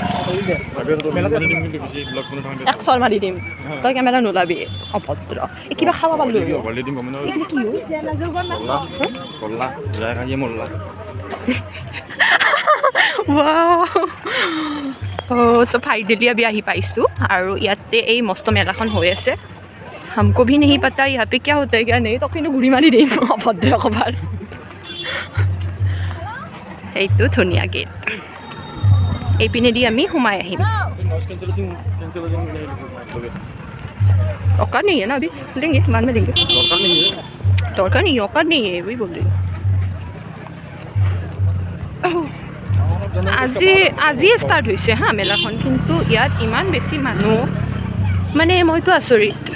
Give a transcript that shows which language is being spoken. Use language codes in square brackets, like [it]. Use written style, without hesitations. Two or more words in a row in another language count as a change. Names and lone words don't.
[as] এক চৰ মাৰি দিম তই কেমেৰা নোলাবি অভদ্ৰ কিবা খাব পাৰলো চ' ফাইনেলি আমি আহি পাইছোঁ আৰু ইয়াতে এই মস্ত মেলাখন হৈ আছে [hi] हमको भी नहीं पता यहाँ पे क्या होता है क्या नहीं तो [as] কিন্তু ঘূৰি মাৰি দিম অভদ্ৰ ক'বাৰ এইটো ধুনীয়া গেট এইপিনেদি আমি সোমাই আহিম [hi] औकात नहीं है ना अभी लेंगे बाद में लेंगे दरकार नहीं औकात नहीं है वही बोल रही [as] আজিয়ে ষ্টাৰ্ট হৈছে হা মেলাখন কিন্তু ইয়াত ইমান বেছি মানুহ মানে মইতো আচৰিত